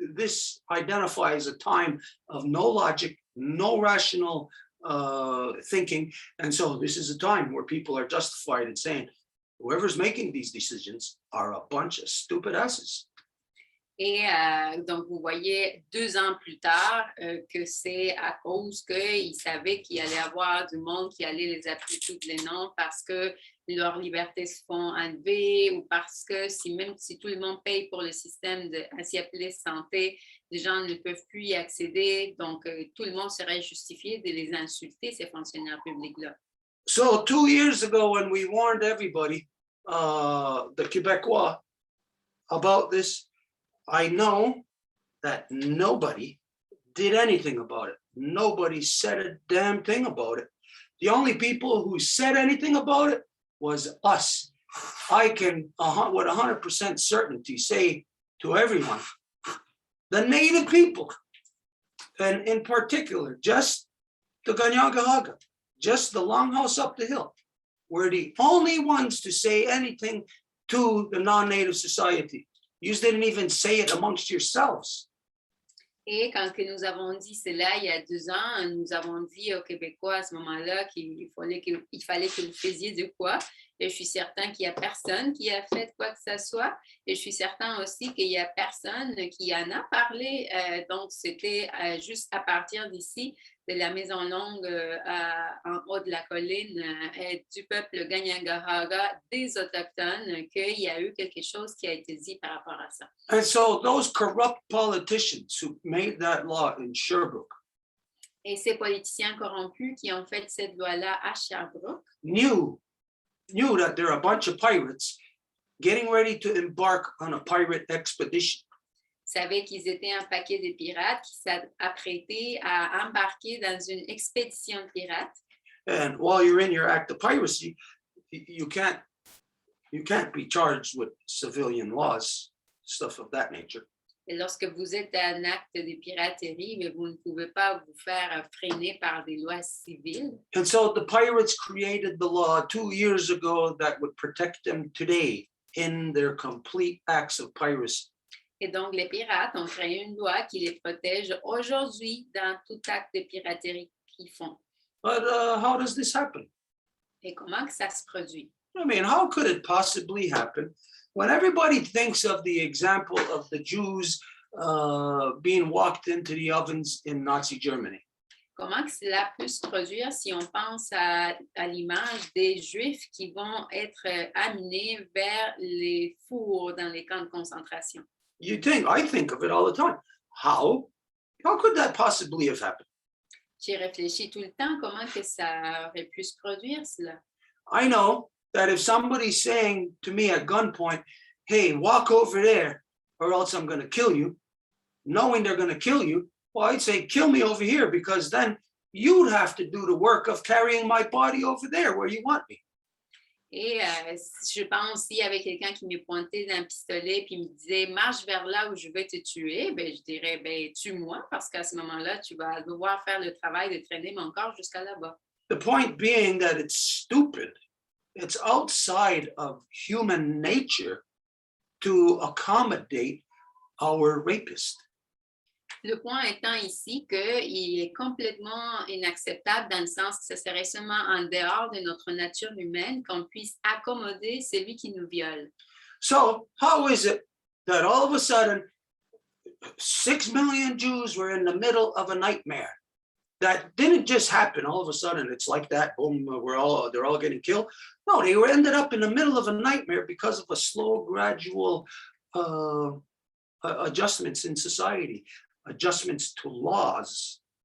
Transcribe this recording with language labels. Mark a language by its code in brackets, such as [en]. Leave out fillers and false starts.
[en] This identifies a time of no logic, no rational thinking. And so this is a time where people are justified in saying, whoever's making these decisions are a bunch of stupid asses. [fr] Et donc, vous voyez 2 ans plus tard que c'est à cause qu'ils savaient qu'il allait y avoir du monde qui allait les appeler tous les noms parce que leurs libertés se font enlever ou parce que même si tout le monde paye pour le système de ainsi appelé santé, les gens ne peuvent plus y accéder. Donc, tout le monde serait justifié de les insulter, ces fonctionnaires publics-là. [en] So 2 years ago, when we warned everybody, the Quebecois, about this, I know that nobody did anything about it. Nobody said a damn thing about it. The only people who said anything about it was us. I can, with 100% certainty, say to everyone, the native people, and in particular, just the Ganyangahaga, just the longhouse up the hill, were the only ones to say anything to the non-native society. You didn't even say it amongst yourselves. [fr] Et quand que nous avons dit cela il y a 2 ans, nous avons dit aux Québécois à ce moment-là qu'il fallait que vous faisiez de quoi. Et je suis certain qu'il n'y a personne qui a fait quoi que ce soit. Et je suis certain aussi qu'il n'y a personne qui en a parlé. Donc, c'était juste à partir d'ici, de la Maison Longue en haut de la colline du peuple Ganyangahaga, des Autochtones, qu'il y a eu quelque chose qui a été dit par rapport à ça. [en] And so those corrupt politicians who made that law in Sherbrooke [fr] Et ces politiciens corrompus qui ont fait cette loi-là à Sherbrooke [en] knew that there are a bunch of pirates getting ready to embark on a pirate expedition. [fr] Savaient qu'ils étaient un paquet de pirates qui s'apprêtaient à embarquer dans une expédition de pirates. [en] And while you're in your act of piracy, you can't be charged with civilian laws, stuff of that nature. [fr] Et lorsque vous êtes un acte de piraterie, mais vous ne pouvez pas vous faire freiner par des lois civiles. [en] And so the pirates created the law 2 years ago that would protect them today in their complete acts of piracy. [fr] Et donc, les pirates ont créé une loi qui les protège aujourd'hui dans tout acte de piraterie qu'ils font. [en] But how does this happen? [fr] Et comment que ça se produit? [en] I mean, how could it possibly happen when everybody thinks of the example of the Jews being walked into the ovens in Nazi Germany? [fr] Comment que cela peut se produire si on pense à l'image des Juifs qui vont être amenés vers les fours dans les camps de concentration? [en] I think of it all the time. How could that possibly have happened? [fr] J'y réfléchis tout le temps, comment que ça aurait pu se produire, cela? [en] I know that if somebody's saying to me at gunpoint, hey, walk over there or else I'm going to kill you, knowing they're going to kill you, well, I'd say, kill me over here, because then you'd have to do the work of carrying my body over there where you want me. [fr] Et je pense, s'il y avait quelqu'un qui me pointait d'un pistolet puis me disait « marche vers là où je vais te tuer », ben, je dirais « tue-moi » parce qu'à ce moment-là, tu vas devoir faire le travail de traîner mon corps jusqu'à là-bas. [en] The point being that it's stupid. It's outside of human nature to accommodate our rapist. [fr] Le point étant ici qu'il est complètement inacceptable dans le sens que ce serait seulement en dehors de notre nature humaine qu'on puisse accommoder celui qui nous viole. [en] So how is it that all of a sudden 6 million Jews were in the middle of a nightmare? That didn't just happen all of a sudden. It's like that, boom, they're all getting killed. No, they ended up in the middle of a nightmare because of a slow, gradual adjustments in society. Adjustments to laws.